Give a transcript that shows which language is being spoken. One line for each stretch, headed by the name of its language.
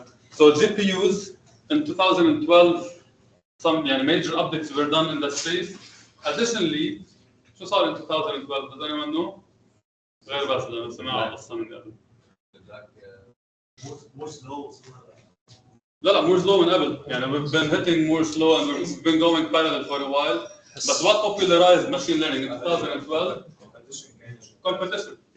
English: So GPUs in 2012, some major updates were done in that space. Additionally,
Arabic: شو صار
English: in 2012? Does anyone know?
Arabic: غير بس لأنه سمعوا القصة من قبل.
English: Moore's law.
Arabic: لا Moore's law من قبل.
English: يعني we've been hitting Moore's law and we've been going parallel for a while. But what popularized machine learning in 2012? Competition.